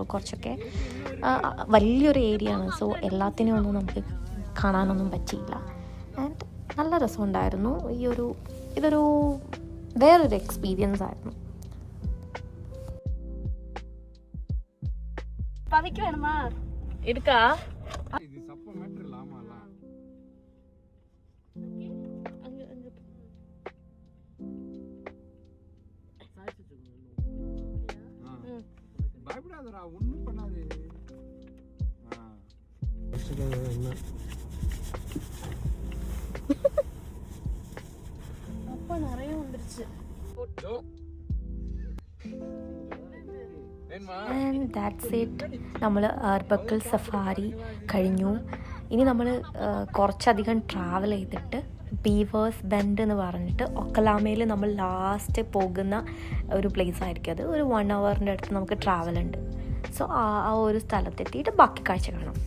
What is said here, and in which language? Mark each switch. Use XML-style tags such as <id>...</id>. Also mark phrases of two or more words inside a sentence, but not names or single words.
<ml>കുറച്ചൊക്കെ വലിയൊരു ഏരിയ ആണ്. സോ എല്ലാത്തിനും ഒന്നും നമുക്ക് കാണാനൊന്നും പറ്റിയില്ല. ആൻഡ് നല്ല രസമുണ്ടായിരുന്നു. ഇതൊരു വേറൊരു എക്സ്പീരിയൻസ് ആയിരുന്നു.</ml> <ta>பவிக்கு வேணுமா எடுக்கா? இது சப்ப மேட்டர் இல்லாமல பயப்படாதடா, ஒண்ணும் பண்ணாது. அப்ப நிறைய வந்துருச்சு.</ta> <en>and that's it.</en> <ml>നമ്മൾ ആർബക്കിൾ സഫാരി കഴിഞ്ഞു. ഇനി നമ്മൾ കുറച്ചധികം ട്രാവൽ ചെയ്തിട്ട് ബീവേഴ്സ് ബെൻഡ് എന്ന് പറഞ്ഞിട്ട് ഒക്കലാമയിൽ നമ്മൾ ലാസ്റ്റ് പോകുന്ന ഒരു പ്ലേസ് ആയിരിക്കും. അത് ഒരു 1 hourൻ്റെ അടുത്ത് നമുക്ക് ട്രാവൽ ഉണ്ട്. സോ ആ ഒരു സ്ഥലത്തെത്തിയിട്ട് ബാക്കി കാഴ്ച കാണാം.</ml>